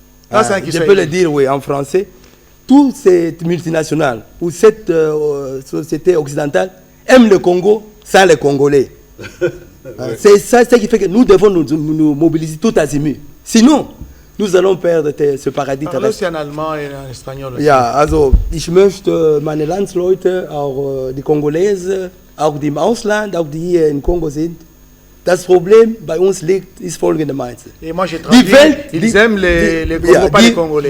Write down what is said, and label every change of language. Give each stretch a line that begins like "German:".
French: Je peux le dire, oui, en français. Toute cette multinationale ou cette société occidentale aime le Congo, ça les Congolais. C'est ça qui fait que nous devons nous mobiliser tout azimut. Sinon, nous allons perdre ce paradis. C'est en allemand et en espagnol.
German: Ja, also ich möchte meine Landsleute, auch die Kongolesen, auch die im Ausland, auch die hier in Kongo sind, das Problem bei uns liegt, ist folgendermaßen.
French: Et moi, j'ai traduit, ils aiment les Congo, pas les Congolais.